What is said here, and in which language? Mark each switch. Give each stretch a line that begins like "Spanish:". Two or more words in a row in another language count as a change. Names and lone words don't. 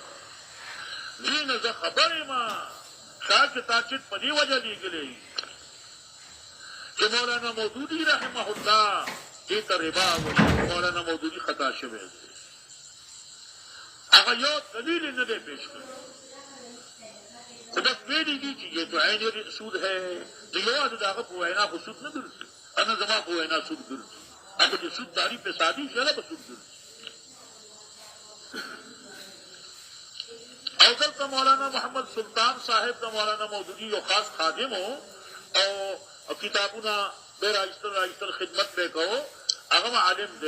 Pashto: دې نه زه خبر یم شاید چې تاکید په دې وجه لیکلی چې مولانا مودودي رحمه الله دې ته ربا وایي، مولانا مودودي خطا شوی دی. هغه یو دلیل نه دی پیش کړی، خو بس ویلي دي چې
Urdu: یہ تو عین سود ہے.
Pashto: د یوازې د هغه په وینا خو سود نه ګرځي، انا زما په وینا سود ګرځي، هغه چې سود داري فسادي شي هغه به سود ګرځي. او دلته مولانا محمد سلطان صاحب د مولانا مودودي یو خاص خادم و او کتابونه به رایستل خدمت به کوو، هغه عالم دی.